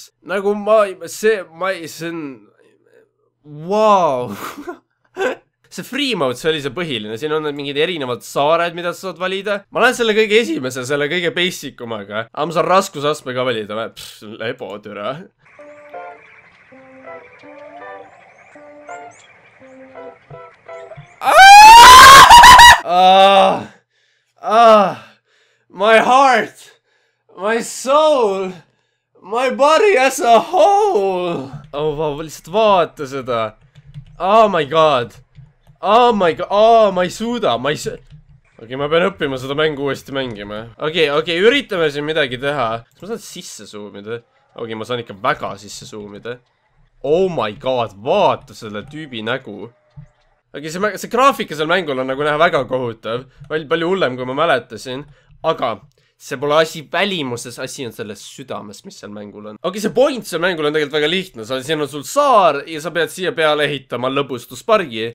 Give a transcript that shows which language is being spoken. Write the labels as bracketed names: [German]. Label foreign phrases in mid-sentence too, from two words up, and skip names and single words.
[Estonian] Nagu see on wow. See [English] free mode, [Estonian] see oli see põhiline, siin on mingid erinevad saared, mida sa saad valida. Ma lähen selle kõige esimese, selle kõige basic umaga. Aga ma saan raskusastme ka valida, lebo türa. [English] My heart, my soul, my body as a whole. Oh, wow, [Estonian] lihtsalt vaata seda. [English] Oh my god. Oh my god. [Estonian] Oh, ma ei suuda. Okei, ma pean õppima seda mängu uuesti mängima. Okei, üritame siin midagi teha. Kas ma saan sisse zoomida? Okei, ma saan ikka väga sisse zoomida. [English] Oh my god, [Estonian] vaata selle tüübi nägu. Okei, see graafika seal mängul on nagu näha väga kohutav. Palju hullem, kui ma mäletasin. Aga see pole asi välimuses, asi on selles südames, mis seal mängul on. Okei, see point seal mängul on tegelikult väga lihtne. Siin on sul saar ja sa pead siia peale ehitama lõbustuspargi.